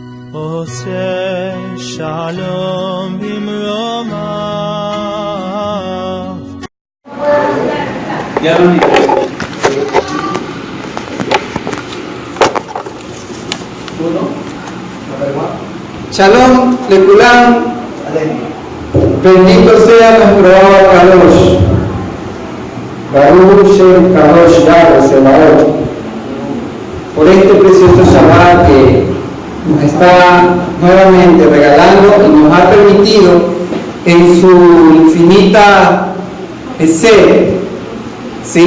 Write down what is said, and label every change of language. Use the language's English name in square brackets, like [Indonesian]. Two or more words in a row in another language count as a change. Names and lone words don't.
[Hebrew] עושה שלום במרומיו. Shalom לכולם, [Spanish] bendito sea nuestro [Hebrew] אבא קדוש, ברוך שם קדוש יהוה צבאות, [Spanish] por este precioso Shabbat que nos está nuevamente regalando y nos ha permitido en su infinita sed, ¿sí?